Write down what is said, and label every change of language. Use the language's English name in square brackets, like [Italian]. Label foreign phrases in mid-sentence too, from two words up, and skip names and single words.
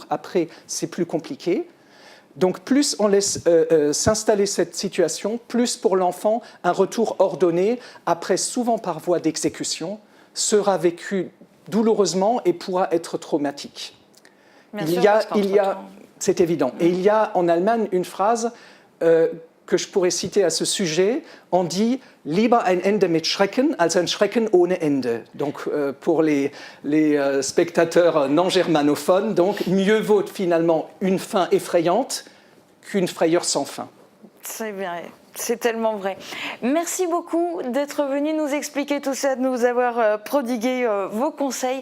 [French] Après, c'est plus compliqué. Donc plus on laisse s'installer cette situation, plus pour l'enfant, un retour ordonné, après souvent par voie d'exécution, sera vécu douloureusement et pourra être traumatique. C'est évident. Et il y a en Allemagne une phrase que je pourrais citer à ce sujet. On dit « [German] Lieber ein Ende mit Schrecken als ein Schrecken ohne Ende ». [French] Donc pour les spectateurs non germanophones, donc mieux vaut finalement une fin effrayante qu'une frayeur sans fin. C'est bien. C'est tellement vrai. Merci beaucoup d'être venu nous expliquer tout ça, de nous avoir prodigué vos conseils.